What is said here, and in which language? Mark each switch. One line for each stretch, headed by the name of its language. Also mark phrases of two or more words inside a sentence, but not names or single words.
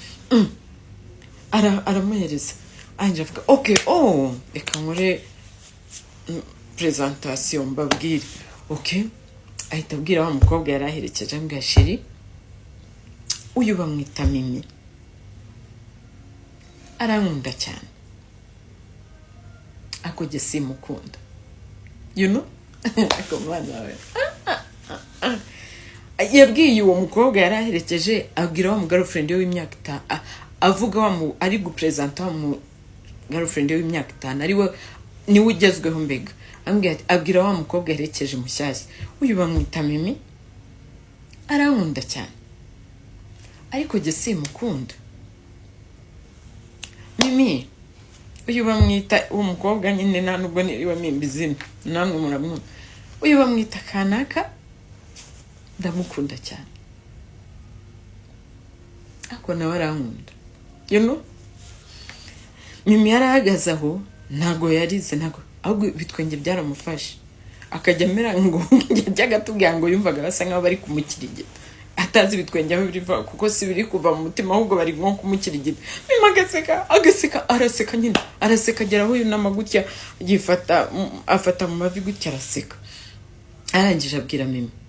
Kinyarwanda: aramuhereza anje avuga okay reka nkore presentation mbabwire okay ahita abwira wa mukobwa yaraherekeje ambwira sheri uyu bamwita Mimi arankunda cyane ako jye simukunda
English: you know
Kinyarwanda: ako mwana we yabwiye uwo mukobwa yaraherekeje abwira wa girlfriend we w'imyaka 5 avuga wa ari gupresenta mu girlfriend we w'imyaka 5 ari we niwe ugezweho mbega abwira wa mukobwa yaherekeje mushyashya uyu bamwita Mimi arankunda cyane ariko jye simukunda Mimi uyu bamwita umukobwa nyine nta nubwo niriwe mimbizina namwe muramwumva uyu bamwita Kanaka ndamukunda cyane ako nawe arankunda
English: you know
Kinyarwanda: Mimi yarahagaze aho ntago yarize ntago ahubwo bitwenge byaramufashe akajya amera ngo yajyaga tubwira ngo yumvaga basa nkaho bari kumukirigita atazi bitwenge aho biriva kuko si biri kuva mu mutima ahubwo bari nko kumukirigita Mimi agaseka araseka nyine araseka agera aho yunama gutya yifata afata mu mavi gutya araseka arangije abwira Mimi